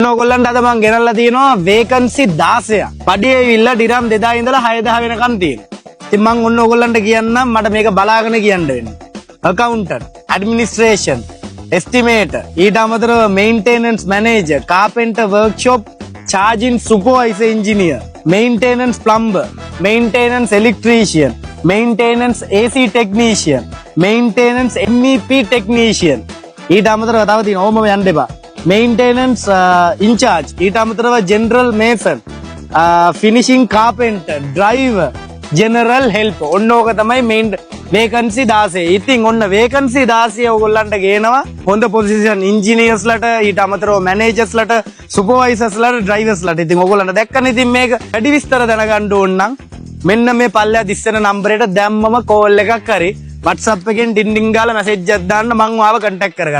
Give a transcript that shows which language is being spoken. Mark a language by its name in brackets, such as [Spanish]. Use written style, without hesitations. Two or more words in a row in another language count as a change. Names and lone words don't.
[Sinhala] ඕගොල්ලන්ට අද මම ගෙනල්ලා තියෙනවා වේකන්සි 16ක්. පඩියේ ඇවිල්ලා ඩිරම් 2000 ඉඳලා 6000 වෙනකන් තියෙනවා. ඉතින් මම ඔන්න ඕගොල්ලන්ට කියන්නම් මට මේක බලාගෙන කියන්න වෙනවා. [English] accountant, administration, estimator, [Sinhala] ඊට අමතරව [English] maintenance manager, carpenter workshop, charging supervisor engineer, maintenance plumber, maintenance electrician, maintenance AC technician, maintenance MEP technician. [Sinhala] ඊට අමතරව තව තියෙනවා ඕමම යන්න එපා. [English] Maintenance in charge, [Sinhala] ඊට අමතරව [English] general mason, finishing carpenter, driver, general helper. [Sinhala] ඔන්න ඕක තමයි [English] main vacancy [Sinhala] 16. ඉතින් ඔන්න vacancy 16 ඔයගොල්ලන්ට ගේනවා හොඳ [English] position engineers [Sinhala] ලට, ඊට අමතරව managers ලට, supervisors ලට, drivers ලට. ඉතින් ඔයගොල්ලන්ට දැක්කනේ ඉතින් මේක වැඩි විස්තර දැනගන්න ඕන නම් මෙන්න මේ පල්ලෙහා දිස්සන නම්බරයට දැම්මම කෝල් එකක් හරි WhatsApp එකෙන් ඩින්ඩින් ගාලා මැසේජ් එකක් දාන්න මං ඔයාව contact කරගන්න.